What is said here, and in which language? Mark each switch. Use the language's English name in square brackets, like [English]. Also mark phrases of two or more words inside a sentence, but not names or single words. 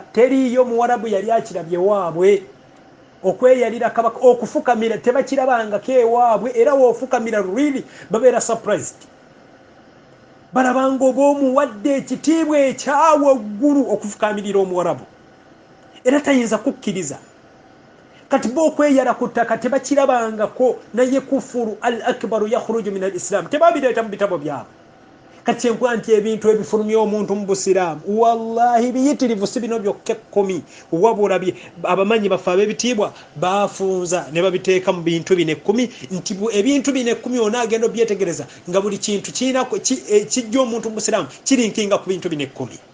[Ganda] Teriiyo Muwarabu yali akirabye waabwe okweyalira kabaka, okufukamira tebakirabangako ewaabwe, era woofukamira really babeera surprised, balabanga oba omuwadde ekitiibwa ekyawaggulu okufukamirira Omuwarabu era tayinza kukkiriza. Kati bo okweyala ku ttaka tebakirabangako, naye [Arabic] الكفر الأكبر يخرج من الإسلام [Ganda] tebabireeta mu bitabo byabwe. Kati enkwa nti ebintu ebifulumya omuntu mu busiraamu wallahi biyitirivu si bino byokka 10, wabula abamanyi baffe ab'ebitiibwa bafunza ne babiteeka mu bintu bino 10 nti ebintu bino 10 onaagenda obyetegereza nga buli kintu kijja omuntu mu busiraamu kirinkinga ku bintu bino 10.